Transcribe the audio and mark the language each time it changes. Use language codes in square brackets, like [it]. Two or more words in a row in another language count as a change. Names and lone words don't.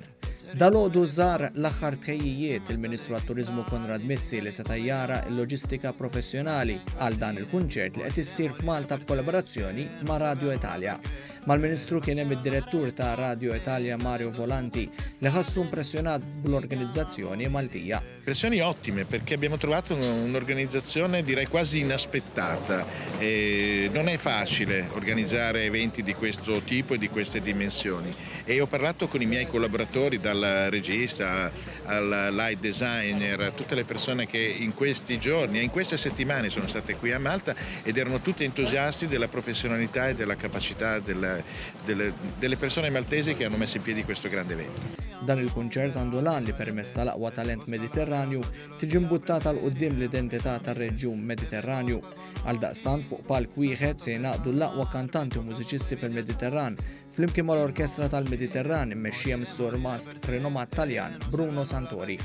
[mt] Dalgħodu żar l-aħħar tħejjijiet il-Ministru għat-Turiżmu Konrad Mizzi li seta' jara l-loġistika professjonali għal dan il-kunċert li qed issir f'Malta b'kollaborazzjoni ma' Radio Italia. Mal-Ministru kien hemm id-Direttur ta' Radio Italia Mario Volanti li ħassu impressjonat bl-organizzazzjoni Maltija. [it] Impressioni ottime perché abbiamo trovato un'organizzazione direi quasi inaspettata. Non è facile organizzare eventi di questo tipo e di queste dimensioni e ho parlato con i miei collaboratori dal regista al [en] light designer, [it] a tutte le persone che in questi giorni e in queste settimane sono state qui a Malta ed erano tutti entusiasti della professionalità e della capacità delle persone maltesi che hanno messo in piedi questo grande evento. [mt] Dan il-kunċert għandu lan li permezz tal-aqwa talent Mediterranju tiġi mbuttata l qudiem l-identità tar-reġjun Mediterranju. Għal daqstant fuq palk wieħed se jingħaqdu l-aqwa kantanti u mużiċisti fil-Mediterran flimkien mal-Orkestra tal-Mediterran immexxija mis-sur Mast rinomat Taljan Bruno Santori.